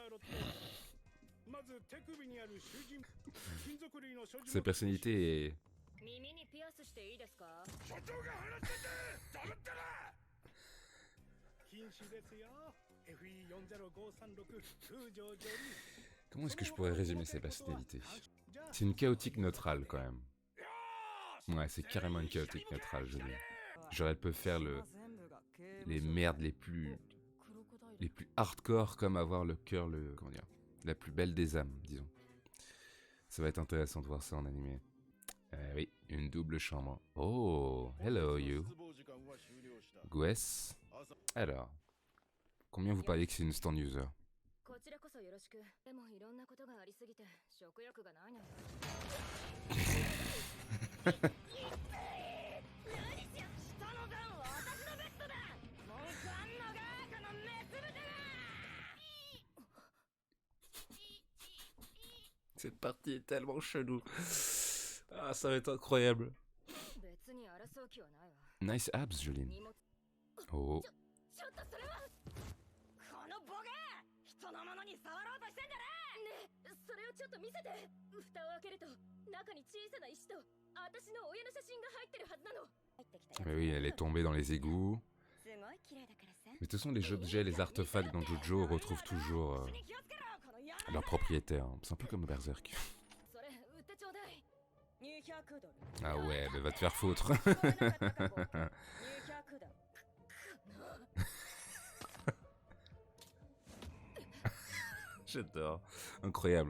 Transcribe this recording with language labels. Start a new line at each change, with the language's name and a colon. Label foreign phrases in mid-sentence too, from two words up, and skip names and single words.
French: Sa personnalité est
Japanese: 耳にピアスしていいですか？所長が話してて黙ってな。禁止ですよ。FE40536 通常ジョリー。
French: Comment est-ce que je pourrais résumer sa personnalité? C'est une chaotique neutrale quand même. Ouais, c'est carrément une chaotique neutrale, je dis. Genre elle peut faire les merdes les plus hardcore, comme avoir le cœur, comment dire, la plus belle des âmes, disons. Ça va être intéressant de voir ça en animé. Oui, une double chambre.
English: Oh, hello you. Gwes.
French: Alors, combien vous pariez que c'est une
English: stand user?
Japanese: こちらこそよろしく。でもいろんなことがありすぎて食欲がないのよ。何しよう。下の段は私のベッドだ。文句あんのかこのメス豚が。
French: Cette partie est tellement chelou. Ah, ça va être incroyable.
Japanese: 別に争う気はないわ。
English: Nice abs, Joline. Oh.
Japanese: ちょっとそれは。このボケ。人のものに触ろうとしてんじゃねえ。ねえ、それをちょっと見せて。蓋を開けると中に小さな石と私の親の写真が入ってるはずなの。
French: Mais oui, elle est tombée dans les égouts. Mais de toute façon, les objets, les artefacts dans Jojo retrouvent toujours leur propriétaire. C'est un peu comme Berserk. Ah ouais, mais va te faire foutre. J'adore. Incroyable.